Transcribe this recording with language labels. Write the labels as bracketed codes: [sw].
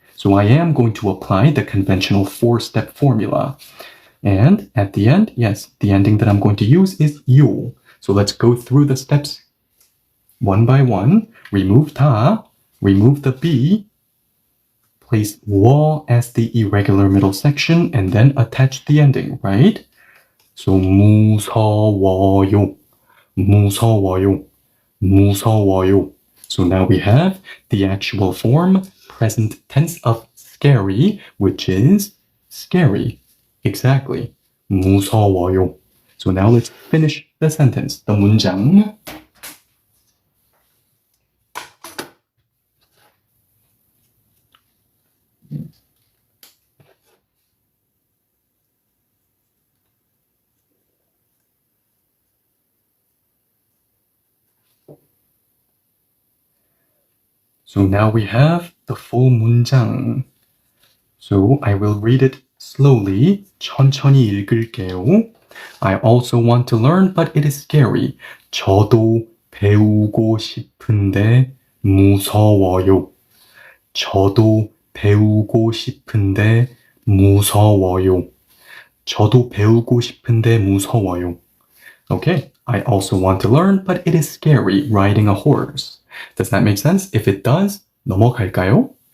[en] So I am going to apply the conventional 4-step formula. And at the end, yes, the ending that I'm going to use is 요. So let's go through the steps one by one. Remove 다, remove the B, place 워 as the irregular middle section, and then attach the ending, right? [ko] So 무서워요, 무서워요, 무서워요. [en] So now we have the actual form, present tense of scary, which is scary. Exactly. [ko] 무서워요. [en] So now let's finish the sentence, the 문장. So now we have the full 문장. So I will read it slowly. [ko] 천천히 읽을게요. [en] I also want to learn, but it is scary. [ko] 저도 배우고 싶은데 무서워요. 저도 배우고 싶은데 무서워요. 저도 배우고 싶은데 무서워요. [en] Okay, I also want to learn, but it is scary riding a horse. Does that make sense? If it does, [ko] 넘어갈까요?